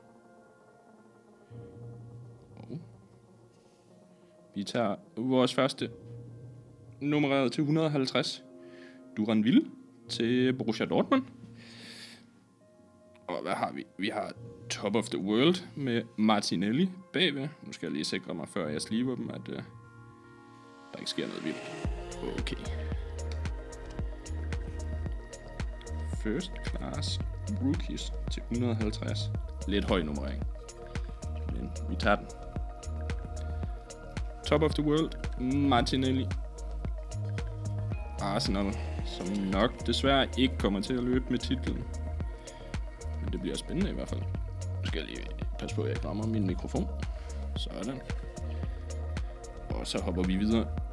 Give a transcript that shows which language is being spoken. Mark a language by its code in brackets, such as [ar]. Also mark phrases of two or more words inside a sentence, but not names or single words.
[da] Vi tager vores første nummereret til 150. Duranville til Borussia Dortmund. Og hvad har vi? Vi har Top of the World med Martinelli bagved. Nu skal jeg lige sikre mig, før jeg sliver dem, at der ikke sker noget vildt. Okay. [en] First class rookies [da] til 150. Lidt høj nummerering. Men vi tager den. Top of the World, Martinelli. Arsenal, som nok desværre ikke kommer til at løbe med titlen. Men det bliver spændende i hvert fald. Nu skal jeg lige passe på, at jeg rammer min mikrofon. Sådan. Og så hopper vi videre.